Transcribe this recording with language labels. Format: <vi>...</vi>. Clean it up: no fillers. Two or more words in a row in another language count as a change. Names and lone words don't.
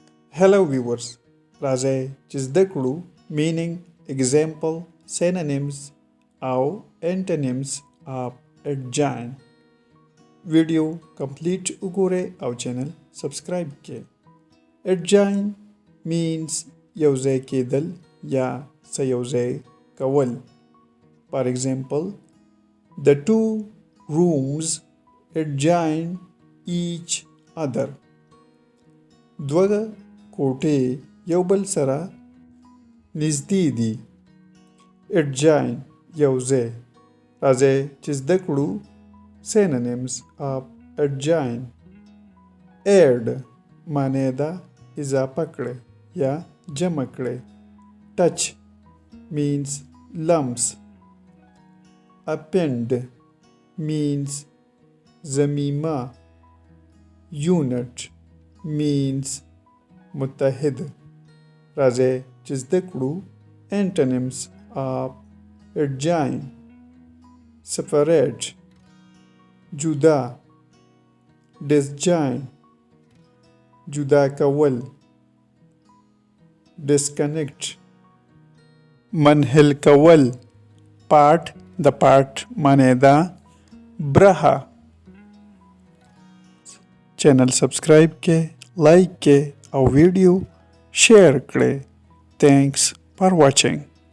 <en>Hello viewers,</en> <ps>راځئ چې زده کړو</ps> <en>meaning, example, synonyms او antonyms of adjoin. video complete</en> <ps>وګورئ او</ps> <en>channel subscribe</en> <ps>کړئ.</ps> <en>Adjoin means</en> <ps>یوځای کېدل یا څه یوځای کول.</ps> <en>For example, the two rooms adjoin each other.</en> <ps>دوه کوټې یو بل سره نږدې دي. Adjoin یوځای. راځئ چې زده کړو</ps> <en>synonyms of adjoin.</en> <ps>Add معنی ده اضافه کړئ یا جمع کړئ.</ps> <en>Touch means lumps. Append means ضمیمه. Unit means متحد.</en> <ps>راځئ چې زده کړو</ps> <en>antonyms of adjoin.</en> <ps>Separate جدا. Disjoin جدا کول. Disconnect منحل کول. Part د part معنی ده برخه.</ps> <en>channel subscribe</en> <ps>کې، لایک کې او</ps> <en>video share</en> <ps>کړئ.</ps> <en>Thanks for watching.</en>